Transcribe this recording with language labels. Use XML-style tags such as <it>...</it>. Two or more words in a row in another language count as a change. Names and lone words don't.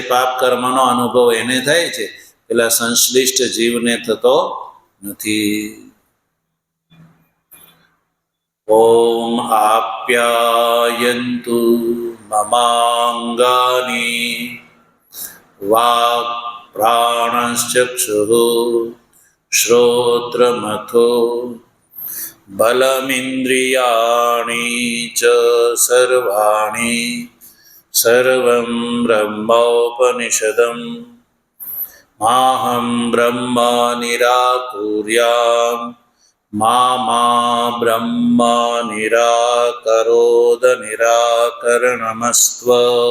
<gu>પાપ કર્મનો અનુભવ એને થાય છે, પેલા સંશ્લિષ્ટ જીવને થતો નથી.</gu> <sa>ओम आप्यायन्तु ममांगानी वाक् प्राणश्चक्षुः श्रोत्रमथो बलमिन्द्रियाणि च सर्वाणि सर्वं ब्रह्मोपनिषदम् माहं ब्रह्म निराकुर्याम् मा ब्रह्म निराकरोद निराकरणमस्त्व</sa>